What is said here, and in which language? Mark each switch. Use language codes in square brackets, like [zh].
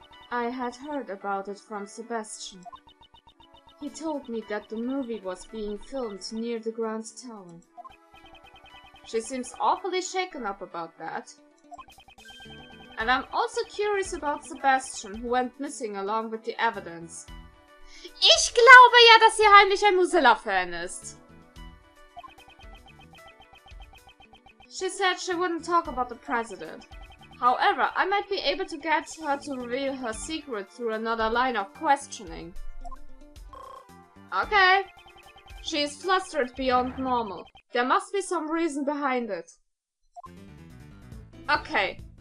[en] I had heard about it from Sebastian. He told me that the movie was being filmed near the Grand Tower. She seems awfully shaken up about that. And I'm also curious about Sebastian, who went missing along with the evidence. [de] Ich glaube ja, dass sie heimlich ein Mozilla-Fan ist. [en] She said she wouldn't talk about the president. However, I might be able to get her to reveal her secret through another line of questioning. Okay. She is flustered beyond normal. There must be some reason behind it. Okay.